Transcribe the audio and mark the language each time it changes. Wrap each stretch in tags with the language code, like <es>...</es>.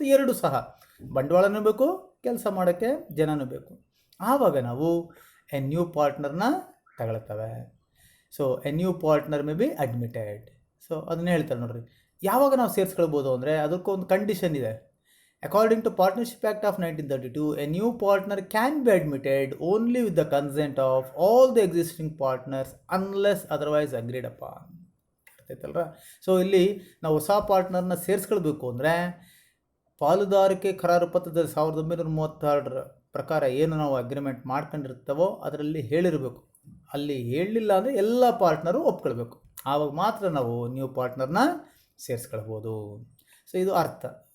<kn>ಅಥವಾ ಎರಡು ಸಹ, ಬಂಡವಾಳನೂ ಬೇಕು, ಕೆಲಸ ಮಾಡೋಕ್ಕೆ ಜನನೂ ಬೇಕು. ಆವಾಗ ನಾವು A new ಪಾರ್ಟ್ನರ್ನ ತಗೊಳ್ತೇವೆ.</kn> <en>So a new partner may be admitted.</en> <kn>So ಅದನ್ನ ಹೇಳ್ತಾರೆ ನೋಡ್ರಿ, ಯಾವಾಗ ನಾವು ಸೇರಿಸ್ಕೊಳ್ಬೋದು ಅಂದರೆ ಅದಕ್ಕೊಂದು ಕಂಡೀಷನ್ ಇದೆ.</kn> <en>According to Partnership Act of 1932, a new partner can be admitted only with the consent of all the existing partners unless otherwise agreed upon.</en> <kn>ಅರ್ಥಾಯ್ತಲ್ರ? So ಇಲ್ಲಿ ನಾವು ಹೊಸ ಪಾರ್ಟ್ನರ್ನ ಸೇರಿಸ್ಕೊಳ್ಬೇಕು ಅಂದರೆ ಪಾಲುದಾರಿಕೆ ಕರಾರು ಪತ್ರದಲ್ಲಿ 1936 ಪ್ರಕಾರ ಏನು ನಾವು ಅಗ್ರಿಮೆಂಟ್ ಮಾಡ್ಕೊಂಡಿರ್ತವೋ ಅದರಲ್ಲಿ ಹೇಳಿರಬೇಕು. ಅಲ್ಲಿ ಹೇಳಲಿಲ್ಲ ಅಂದರೆ ಎಲ್ಲ ಪಾರ್ಟ್ನರು ಒಪ್ಕೊಳ್ಬೇಕು. ಆವಾಗ ಮಾತ್ರ ನಾವು ನ್ಯೂ ಪಾರ್ಟ್ನರ್ನ ಸೇರಿಸ್ಕೊಳ್ಬೋದು. ಸೊ ಇದು ಅರ್ಥ.</kn>